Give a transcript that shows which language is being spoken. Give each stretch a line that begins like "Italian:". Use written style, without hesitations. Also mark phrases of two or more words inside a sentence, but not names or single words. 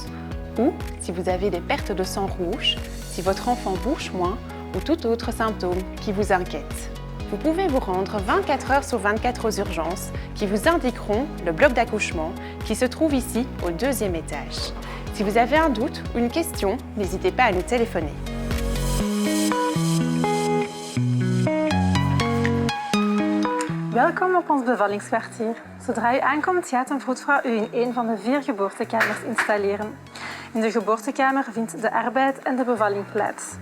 French: Ou si vous avez des pertes de sang rouge, si votre enfant bouge moins ou tout autre symptôme qui vous inquiète. Vous pouvez vous rendre 24 heures sur 24 aux urgences qui vous indiqueront le bloc d'accouchement qui se trouve ici au 2e étage. Si vous avez un doute ou une question, n'hésitez pas à nous téléphoner.
Dutch: Welkom op ons bevallingskwartier. Zodra u aankomt, gaat een vroedvrouw u in een van de 4 geboortekamers installeren. In de geboortekamer vindt de arbeid en de bevalling plaats.